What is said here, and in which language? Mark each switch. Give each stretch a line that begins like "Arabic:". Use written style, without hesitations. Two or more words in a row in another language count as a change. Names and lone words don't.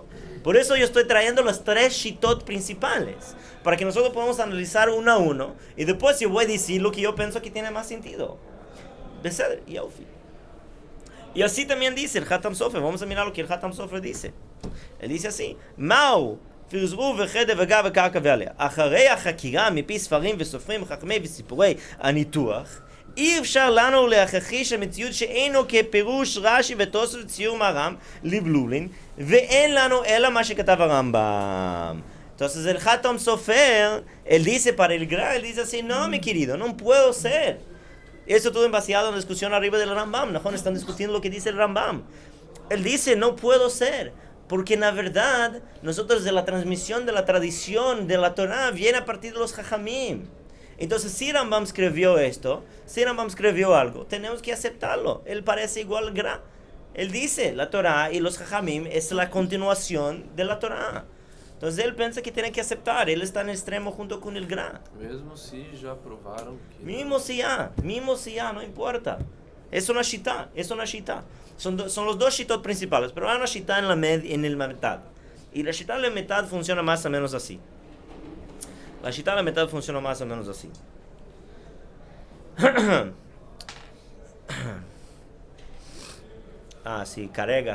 Spanish: Por eso yo estoy trayendo las 3 shitot principales, para que nosotros podamos analizar uno a uno, y después yo voy a decir lo que yo pienso que tiene más sentido.
Hebrew: בסדר, יופי.
Spanish: Y así también dice el Hatam Sofer. Vamos a mirar lo que el Hatam Sofer dice. Él dice así:
Hebrew: Mao פרזו וחדה וגה וקרקע ועליה. אחרי החקירה מפי ספרים וסופרים חכמי וסיפורי הניתוח, אי אפשר לנו להכחיש המציאות שאינו כפירוש רש"י ותוספות ציור מהר"ם לבלולין, ואין לנו אלא מה שכתב הרמב"ם.
Spanish: Entonces el Hatam Sofer, él dice para el Gra, él dice así: no, mi querido, no puedo ser. Eso todo basado en la discusión arriba del Rambam. ¿No? Están discutiendo lo que dice el Rambam. Él dice, no puedo ser. Porque en la verdad, nosotros de la transmisión de la tradición de la Torah viene a partir de los Jajamim. Entonces, si Rambam escribió esto, si Rambam escribió algo, tenemos que aceptarlo. Él parece igual al Gra. Él dice, la Torah y los Jajamim es la continuación de la Torah. Entonces, él piensa que tiene que aceptar. Él está en el extremo junto con el Gra.
Portuguese: Mesmo se já provaram que...
Spanish: Mismo si ya, no importa. Es una shita, Son los dos shitot principales, pero hay una shita en el metad. Y la shita en la metad funciona más o menos así. Sí, carga.